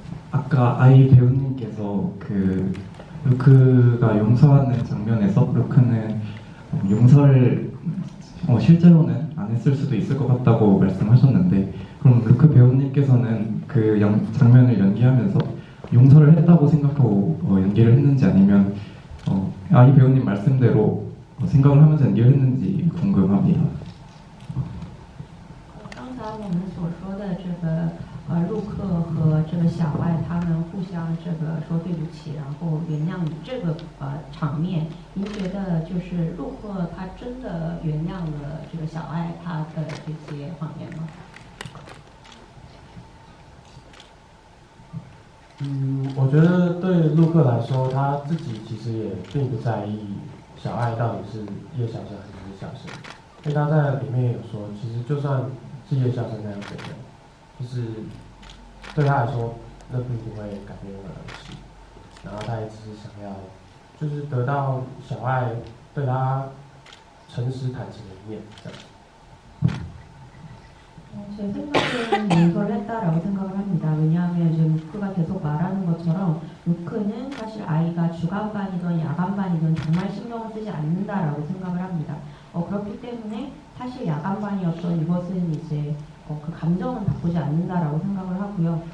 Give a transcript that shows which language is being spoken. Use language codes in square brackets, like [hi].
[ko] 아까 아이 배우님께서 루크가 용서하는 장면에서 루크는 용서를 실제로는 안 했을 수도 있을 것 같다고 말씀하셨는데 그럼 루크 배우님께서는 그 장면을 연기하면서 용서를 했다고 생각하고 연기를 했는지 아니면 아이 배우님 말씀대로 생각을 하면서 연기를 했는지 궁금합니다. [zh] 刚才我们所说的这个陆克和这个小爱他们互相这个说对不起，然后原谅你这个场面，您觉得就是陆克他真的原谅了这个小爱他的这些谎言吗？我觉得对陆克来说，他自己其实也并不在意小爱到底是叶小生还是叶小生，因为他在里面有说，其实就算是叶小生那样的人，就是对他来说，那并不会改变任何事。然后他也只是想要，就是得到小爱对他诚实坦诚的一面，这样。 [ko] 제 생각에는 용서를 했다라고 생각을 합니다. 왜냐하면 지금 루크가 계속 말하는 것처럼 루크는 사실 아이가 주간반이든 야간반이든 정말 신경을 쓰지 않는다라고 생각을 합니다. 그렇기 때문에 사실 야간반이었던 이것은 이제 그 감정은 바꾸지 않는다라고 생각을 하고요.